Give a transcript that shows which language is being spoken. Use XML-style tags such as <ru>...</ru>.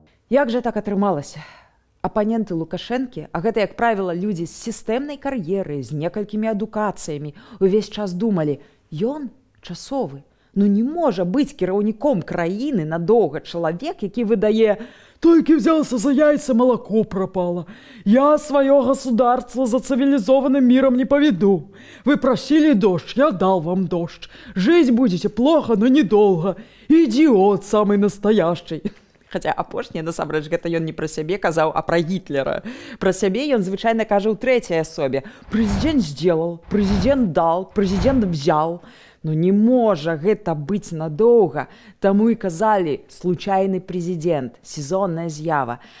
<be>Як жа так атрымалася? Апаненты Лукашэнкі, а гэта, як правіла, людзі з сістэмнай кар'ерай, з некалькімі адукацыямі, увесь час думалі, ён часовы. Ну не можа быць кіраўніком краіны надоўга чалавек, які выдае</be> <ru>«Толькі взялся за яйца, молоко пропало. Я свое государство за цивилизованным миром не поведу. Вы просили дождь, я дал вам дождь. Жить будете плохо, но недолго. Идиот самый настоящий».</ru> <be>Хаця апошняе, насамрэч, гэта ён не пра сябе казаў, а пра Гітлера. Пра сябе ён звычайна кажа ў трэцяй асобе. Прэзідэнт</be> <ru>сделал,</ru> <be>прэзідэнт</be> <ru>дал,</ru> <be>прэзідэнт</be> <ru>взял.</ru> <be>Ну не можа гэта быць надоўга. Таму і казалі</be> <ru>случайны</ru> <be>прэзідэнт, сезонная з'ява.</be>